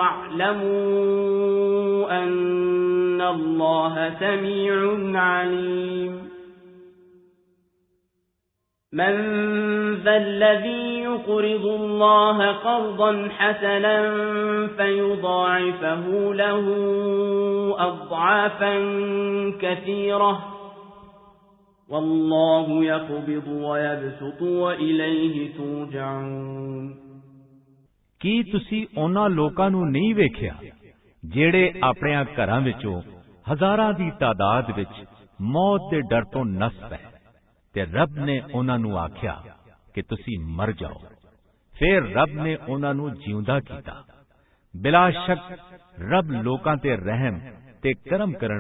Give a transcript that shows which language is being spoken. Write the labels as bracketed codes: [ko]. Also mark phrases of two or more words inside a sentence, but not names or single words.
[ar] واعلموا أن الله سميع عليم من ذا الذي يقرض الله قرضا حسنا فيضاعفه له أضعافا كثيرة والله يقبض ويبسط وإليه ترجعون [pa] ਕੀ ਤੁਸੀਂ ਉਹਨਾਂ ਲੋਕਾਂ ਨੂੰ ਨਹੀਂ ਵੇਖਿਆ ਜਿਹੜੇ ਆਪਣਿਆਂ ਘਰਾਂ ਵਿੱਚੋਂ ਹਜ਼ਾਰਾਂ ਦੀ ਤਾਦਾਦ ਵਿੱਚ ਮੌਤ ਦੇ ਡਰ ਤੋਂ ਨਸ ਪਏ ਤੇ ਰੱਬ ਨੇ ਉਹਨਾਂ ਨੂੰ ਆਖਿਆ ਕਿ ਤੁਸੀਂ ਮਰ ਜਾਓ ਫਿਰ ਰੱਬ ਨੇ ਉਹਨਾਂ ਨੂੰ ਜਿਉਂਦਾ ਕੀਤਾ ਬਿਲਾ ਸ਼ੱਕ ਰੱਬ ਲੋਕਾਂ ਤੇ ਰਹਿਮ ਤੇ ਕਰਮ ਕਰਨ